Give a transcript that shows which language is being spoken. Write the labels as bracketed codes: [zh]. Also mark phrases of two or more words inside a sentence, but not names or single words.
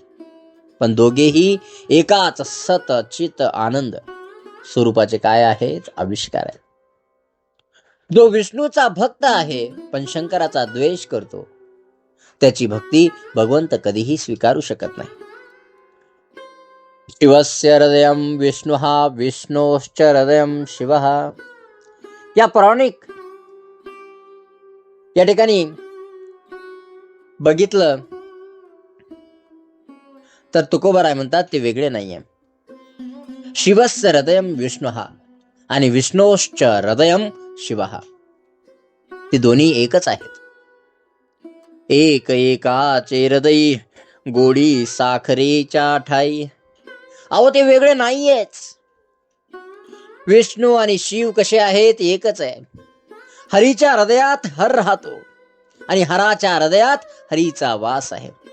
[mr] पण दोघेही एकाच सत चित आनंद स्वरूपाचे काय आहेत? आविष्कार आहेत. जो विष्णूचा भक्त आहे पण शंकराचा द्वेष करतो, त्याची भक्ती भगवंत कधीही स्वीकारू शकत नाही. [sa] शिवस्य हृदयं विष्णुः विष्णोश्च हृदयं शिवः. [mr] या पौराणिक या ठिकाणी बघितलं तर तुकोबाराय म्हणतात ते वेगळे नाहीये. [sa] शिवस्य हृदयं विष्णुः आणि विष्णोश्च हृदयं शिवः, [mr] ते दोन्ही एकच आहेत. एक एकाचे हृदय गोडी साखरेच्या ठाई. अहो ते वेगळे नाहीयेच. विष्णू आणि शिव कसे आहेत? एकच आहे. हरीच्या हृदयात हर राहतो आणि हराच्या हृदयात हरीचा वास आहे.